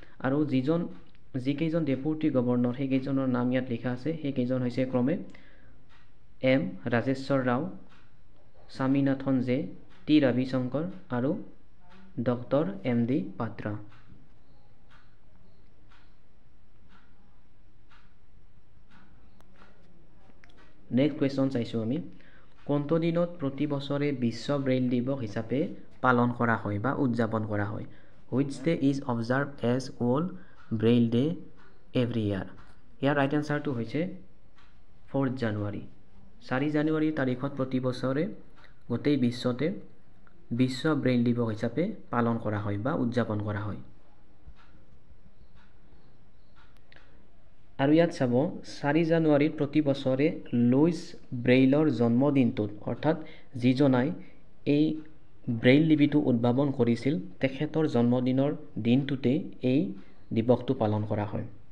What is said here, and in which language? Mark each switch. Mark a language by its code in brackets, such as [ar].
[as] আৰু যিকেইজন deputy governor সেইকেইজনৰ নাম ইয়াত লিখা আছে, সেইকেইজন হৈছে ক্ৰমে M Rajeswar Rao, Swaminathan J, T Ravishankar আৰু ডক্টৰ MD পাত্ৰা। নেক্সট কুৱেশ্যন চাইছোঁ আমি, কোনটো দিনত প্ৰতি বছৰে বিশ্ব ব্ৰেইল দিৱস হিচাপে পালন কৰা হয় বা উদযাপন কৰা হয়? [en] Which day is observed as World Braille Day every year? [as] Year right এনচাৰটো হৈছে 4 জানুৱাৰী। 4 জানুৱাৰী তাৰিখত প্ৰতি বছৰে গোটেই বিশ্বতে বিশ্ব ব্ৰেইল দিৱস হিচাপে পালন কৰা হয় বা উদযাপন কৰা হয়। আৰু ইয়াত চাব 4 জানুৱাৰীত প্ৰতি বছৰে লুইচ ব্ৰেইলৰ জন্মদিনটোত, অৰ্থাৎ যিজনাই এই ব্ৰেইল লিপিটো উদ্ভাৱন কৰিছিল তেখেতৰ জন্মদিনৰ দিনটোতে এই দিৱসটো পালন কৰা হয়।